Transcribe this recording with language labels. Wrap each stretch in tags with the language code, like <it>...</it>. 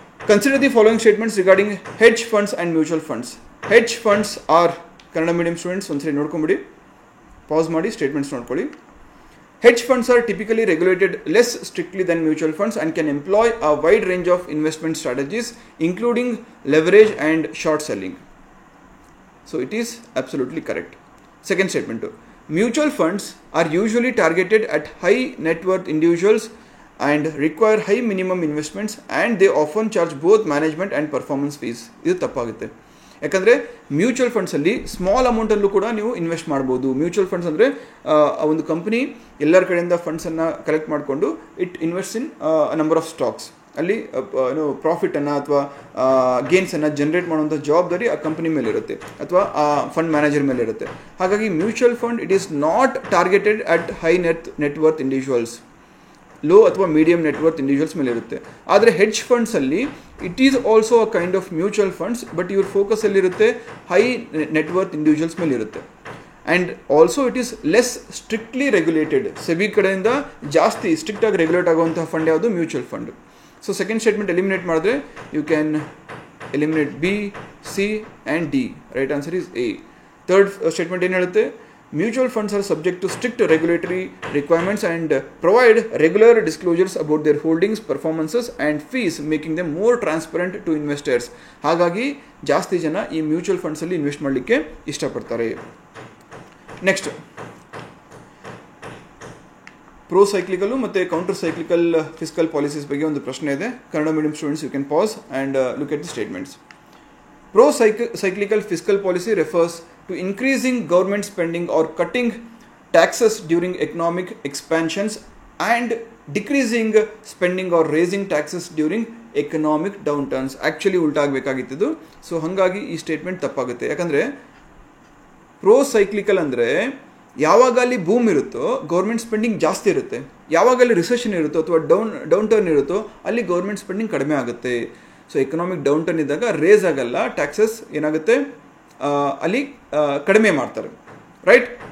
<en>Consider the following statements regarding hedge funds and mutual funds. Hedge funds are, Kannada medium students</en> <kn>ಒಂದ್ಸರಿ ನೋಡ್ಕೊಂಬಿಡಿ, pass ಮಾಡಿ statements ನೋಡ್ಕೊಳ್ಳಿ.</kn> <en>Hedge funds are typically regulated less strictly than mutual funds and can employ a wide range of investment strategies including leverage and short selling. So it is absolutely correct. Second statement. Mutual funds are usually targeted at high net worth individuals and require high minimum investments and they often charge both management and performance fees.</en> <kn>ಇದು ತಪ್ಪಾಗುತ್ತೆ. ಯಾಕಂದರೆ mutual ಫಂಡ್ಸಲ್ಲಿ small ಅಮೌಂಟಲ್ಲೂ ಕೂಡ ನೀವು invest ಮಾಡ್ಬೋದು. Mutual funds ಅಂದರೆ ಒಂದು company ಎಲ್ಲರ ಕಡೆಯಿಂದ ಫಂಡ್ಸನ್ನು ಕಲೆಕ್ಟ್ ಮಾಡಿಕೊಂಡು</kn> <en>It invest in number of stocks.</en> <kn>ಅಲ್ಲಿ ಪ್ರಾಫಿಟನ್ನು ಅಥವಾ ಗೇನ್ಸನ್ನು ಜನ್ರೇಟ್ ಮಾಡುವಂಥ ಜವಾಬ್ದಾರಿ ಆ ಕಂಪ್ನಿ ಮೇಲೆ ಇರುತ್ತೆ ಅಥವಾ ಆ ಫಂಡ್ ಮ್ಯಾನೇಜರ್ ಮೇಲೆ ಇರುತ್ತೆ. ಹಾಗಾಗಿ</kn> <en>mutual fund it is not targeted at high net worth individuals, low ಅಥವಾ medium net worth individuals</en> <kn>ಮೇಲೆ ಇರುತ್ತೆ. ಆದರೆ hedge ಫಂಡ್ಸಲ್ಲಿ</kn> <en>it is also a kind of mutual funds,</en> <kn>but ಇವ್ರ ಫೋಕಸ್ ಎಲ್ಲಿರುತ್ತೆ?</kn> <en>high net worth individuals</en> <kn>ಮೇಲೆ ಇರುತ್ತೆ.</kn> <en>And also it is less strictly regulated.</en> <kn>SEBI ಕಡೆಯಿಂದ ಜಾಸ್ತಿ ಸ್ಟ್ರಿಕ್ಟಾಗಿ ರೆಗ್ಯುಲೇಟ್ ಆಗುವಂತಹ ಫಂಡ್ ಯಾವುದು? Mutual fund.</kn> <en>so second statement eliminate</en> <kn>ಮಾಡಿದ್ರೆ</kn> <en>You can eliminate B, C and D. Right answer is A. Third statement</en> <kn>ಏನು ಹೇಳುತ್ತೆ?</kn> <en>Mutual funds are subject to strict regulatory requirements and provide regular disclosures about their holdings, performances and fees, making them more transparent to investors.</en> <kn>ಹಾಗಾಗಿ ಜಾಸ್ತಿ ಜನ ಈ mutual ಫಂಡ್ಸಲ್ಲಿ invest ಮಾಡಲಿಕ್ಕೆ ಇಷ್ಟಪಡ್ತಾರೆ. Next, pro cyclical ಮತ್ತು counter cyclical fiscal policies ಬಗ್ಗೆ ಒಂದು ಪ್ರಶ್ನೆ ಇದೆ.</kn> <en>Kannada medium students you can pause and look at the statements. Pro-cyclical fiscal policy refers to increasing government spending or cutting taxes during economic expansions and decreasing spending or raising taxes during economic downturns. Actually</en> <kn>ಉಲ್ಟಾ ಆಗಬೇಕಾಗಿತ್ತು. So ಹಾಗಾಗಿ ಈ statement ತಪ್ಪಾಗುತ್ತೆ. ಯಾಕಂದರೆ pro-cyclical ಅಂದರೆ ಯಾವಾಗ ಅಲ್ಲಿ boom ಇರುತ್ತೋ ಗೌರ್ಮೆಂಟ್ ಸ್ಪೆಂಡಿಂಗ್ ಜಾಸ್ತಿ ಇರುತ್ತೆ, ಯಾವಾಗ ಅಲ್ಲಿ ರಿಸೆಷನ್ ಇರುತ್ತೋ ಅಥವಾ ಡೌನ್ ಟರ್ನ್ ಇರುತ್ತೋ ಅಲ್ಲಿ ಗೌರ್ಮೆಂಟ್ ಸ್ಪೆಂಡಿಂಗ್ ಕಡಿಮೆ ಆಗುತ್ತೆ. ಸೊ ಎಕನಾಮಿಕ್ ಡೌನ್ ಟರ್ನ್ ಇದ್ದಾಗ ರೇಸ್ ಆಗಲ್ಲ, ಟ್ಯಾಕ್ಸಸ್ ಏನಾಗುತ್ತೆ ಅಲ್ಲಿ ಕಡಿಮೆ ಮಾಡ್ತಾರೆ. ರೈಟ್?</kn>